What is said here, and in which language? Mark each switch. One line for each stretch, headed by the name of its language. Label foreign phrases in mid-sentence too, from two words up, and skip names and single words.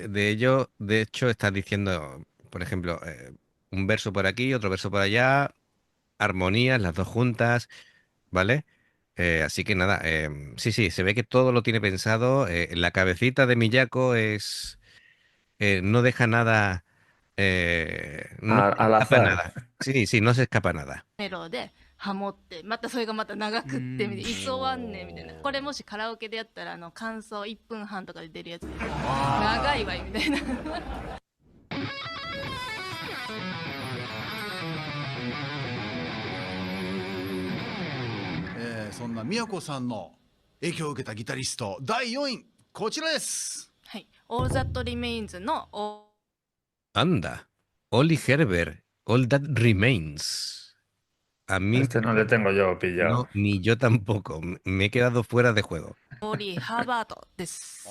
Spanish: De ello, de hecho, estás diciendo, por ejemplo, un verso por aquí, otro verso por allá, armonías, las dos juntas, ¿vale? Así que nada, sí, se ve que todo lo tiene pensado. La cabecita de Miyako no deja nada, no se Al escapa azar. nada. Sí, no se escapa nada.
Japanese: メロでハモってまたそれがまた長くってみたいな、急わんねんみたいな、これもしカラオケでやったら感想1分半とかで出るやつです。長いわいみたいなそんな宮子さんの影響を受けたギタリスト第4位こちらです。はい、All That Remains の
Spanish: Anda, Oli Herbert, All That Remains. A mí Este no le tengo yo pillado. no, ni yo tampoco. Me he quedado fuera de juego.
Japanese: オーリー・ハーバートです。